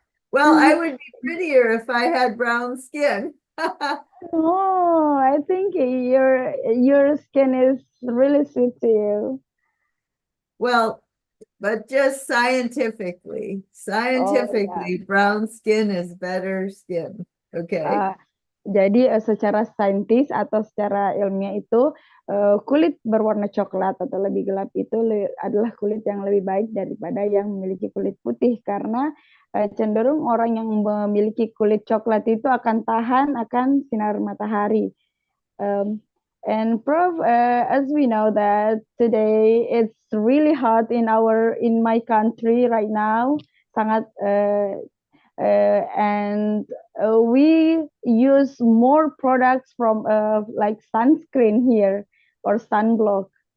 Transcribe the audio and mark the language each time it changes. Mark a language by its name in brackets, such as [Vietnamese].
[English] Well, I would be prettier if I had brown skin. Oh, I think your skin is really sweet to you. Well, but just scientifically, brown skin is better skin. Okay. [Indonesian] Jadi secara saintis atau secara ilmiah itu kulit berwarna coklat atau lebih gelap itu adalah kulit yang lebih baik daripada yang memiliki kulit putih karena cenderung orang yang memiliki kulit coklat itu akan tahan akan sinar matahari. [English] And Prof, as we know that today it's really hot in my country right now, [Indonesian] sangat [English] and we use more products from like sunscreen here or sunblock.